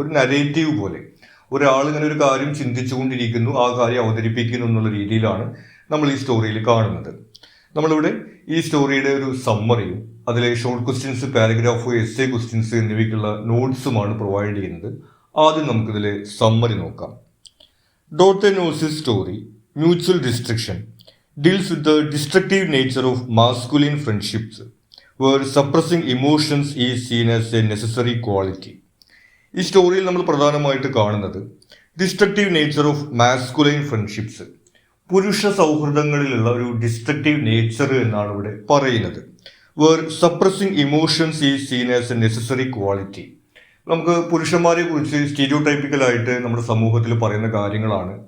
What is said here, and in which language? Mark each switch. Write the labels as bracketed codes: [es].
[ml] ഒരു നരേറ്റീവ് പോലെ ഒരാൾ ഇങ്ങനെ ഒരു കാര്യം ചിന്തിച്ചുകൊണ്ടിരിക്കുന്നു, ആ കാര്യം അവതരിപ്പിക്കുന്നു എന്നുള്ള രീതിയിലാണ് നമ്മൾ ഈ സ്റ്റോറിയിൽ കാണുന്നത്. നമ്മളിവിടെ ഈ സ്റ്റോറിയുടെ ഒരു സമ്മറിയും അതിലെ short questions, paragraph, essay questions എന്നിവയ്ക്കുള്ള നോട്ട്സുമാണ് പ്രൊവൈഡ് ചെയ്യുന്നത്. ആദ്യം നമുക്കിതിലെ സമ്മറി നോക്കാം. [en] Dorthe knows his story, Mutual Destruction, deals with the destructive nature of masculine friendships, where suppressing emotions is seen as a necessary quality. [ml] ഈ സ്റ്റോറിയിൽ നമ്മൾ പ്രധാനമായിട്ട് കാണുന്നത് [en] destructive nature of masculine friendships, [ml] പുരുഷ സൗഹൃദങ്ങളിലുള്ള ഒരു ഡിസ്ട്രക്റ്റീവ് നേച്ചർ എന്നാണ് ഇവിടെ പറയുന്നത്. [en] Where suppressing emotions is seen as a necessary quality. [ml] നമുക്ക് പുരുഷന്മാരെ കുറിച്ച് സ്റ്റീരിയോടൈപ്പിക്കലായിട്ട് നമ്മുടെ സമൂഹത്തിൽ പറയുന്ന കാര്യങ്ങളാണ്.